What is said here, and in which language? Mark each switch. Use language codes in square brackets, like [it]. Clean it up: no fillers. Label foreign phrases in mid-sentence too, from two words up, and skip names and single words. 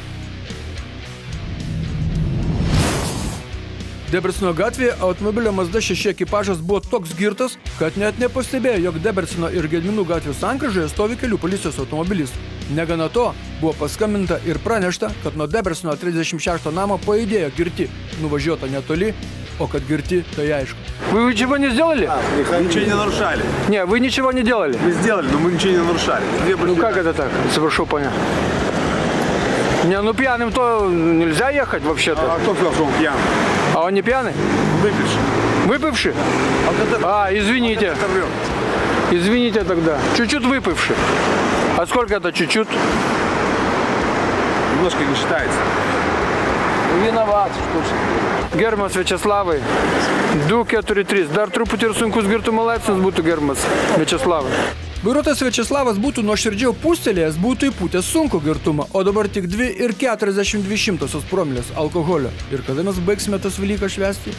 [lt] Debrecino gatvėje automobilio Mazda 6 ekipažas buvo toks girtas, kad net nepastebėjo, jog Debrecino ir Gedminų gatvių sankryžoje stovi kelių policijos automobilis. Negana to, buvo paskambinta ir pranešta, kad nuo Debrecino 36 namo pajudėjo girti. Nuvažiuota netoli, [ru] о как [lt] girti, tai aišku. [ru] Вы ничего не сделали? Ничего не нарушали. Не, вы ничего не делали? Мы сделали, но мы ничего не нарушали. Ну как это так? Совершу понять. Не, ну пьяным то нельзя ехать вообще-то. А кто сказал, что он пьяный? А он не пьяный? Выпивший. Выпивший? Извините. Извините тогда. Чуть-чуть выпивший. А сколько это чуть-чуть? Немножко не считается. Виноват. [lt] Gerbiamas Viačeslavai, 243. Dar truputį ir sunkus girtumo laipsnis būtų, gerbiamas Viačeslavai. Vairuotojas Viačeslavas būtų nuoširdžiau pūstelėjęs, būtų įpūtęs sunkų girtumą, o dabar tik 2,42 promilės alkoholio. Ir kada mes baigsime tas Velykas švęsti?